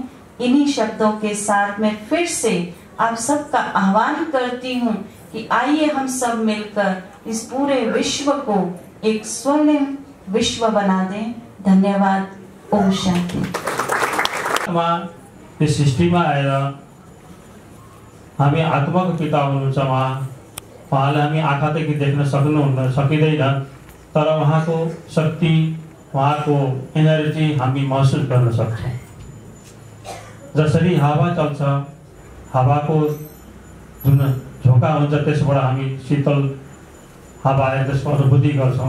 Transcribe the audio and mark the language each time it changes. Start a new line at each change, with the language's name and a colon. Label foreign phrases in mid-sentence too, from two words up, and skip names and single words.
Hindi: इन्हीं शब्दों के साथ में फिर से आप सबका आह्वान करती हूँ कि आइए हम सब मिलकर इस पूरे विश्व को एक स्वर्णिम विश्व बना दें। धन्यवाद। ओम शांति।
Nepali: इस सृष्टिमा आएर हामी आत्माको पिता हुनुहुन्छ। उहाँले हामी आँखादेखि देख्न सकिँदैन, तर उहाँको शक्ति, उहाँको एनर्जी हामी महसुस गर्न सक्छौँ। जसरी हावा चल्छ, हावाको जुन झोका हुन्छ त्यसबाट हामी शीतल हावा आएर त्यसको अनुभूति गर्छौँ।